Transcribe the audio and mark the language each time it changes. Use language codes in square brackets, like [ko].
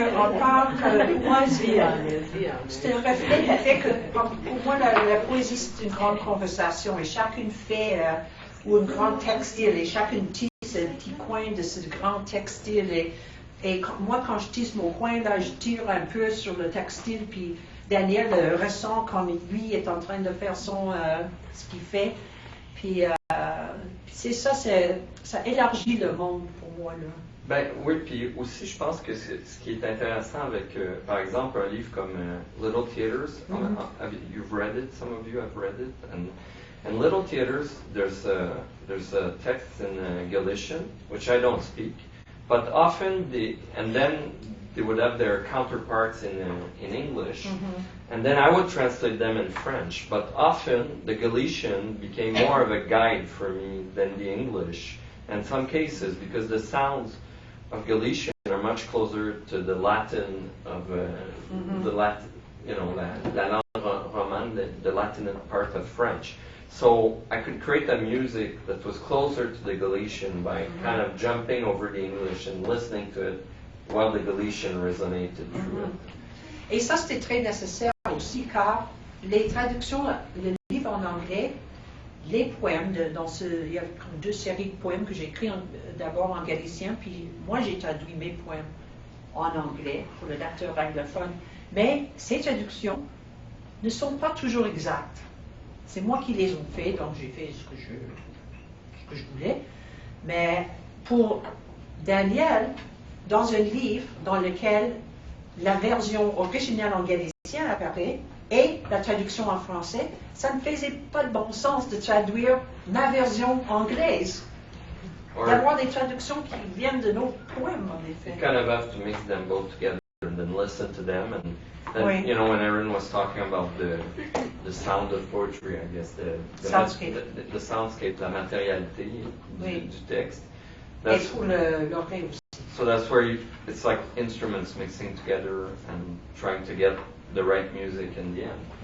[fr] on parle de poésie. C'est un reflet du fait que, pour moi, la poésie, c'est une grande conversation et chacune fait, ou un grand textile, et chacune tisse un petit coin de ce grand textile. Et moi, quand je tisse mon coin, là, je tire un peu sur le textile, puis Daniel ressent comme lui est en train de faire ce qu'il fait. Puis c'est ça, ça élargit le monde pour moi, là. Ben oui, puis aussi je pense que ce qui est intéressant avec, par exemple, un livre comme [en] Little Theaters, you've read it, some of you have read it, and Little Theaters, there's a text in Galician, which I don't speak, but often and then they would have their counterparts in English, and then I would translate them in French, but often the Galician became more of a guide for me than the English, in some cases, because the sounds of Galician are much closer to the Latin of the Latin, [fr] la langue romane, [en] the Latin part of French. So I could create a music that was closer to the Galician by kind of jumping over the English and listening to it while the Galician resonated through it. [fr] Et ça, c'était très nécessaire aussi, car les traductions, le livre en anglais, les poèmes, il y a comme 2 séries de poèmes que j'ai écrits d'abord en galicien, puis moi j'ai traduit mes poèmes en anglais pour le lecteur anglophone. Mais ces traductions ne sont pas toujours exactes. C'est moi qui les ai fait, donc j'ai fait ce que je voulais. Mais pour Daniel, dans un livre dans lequel la version originale en galicien apparaît, et la traduction en français, ça ne faisait pas de bon sens de traduire ma version anglaise. D'avoir des traductions qui viennent de nos poèmes, en effet. [en] You kind of have to mix them both together and then listen to them. And then, [fr] Oui. [en] when Erin was talking about the sound of poetry, I guess, the soundscape, [fr] la matérialité du texte. Et pour l'oreille aussi. [en] So that's where it's like instruments mixing together and trying to get the right music in the end.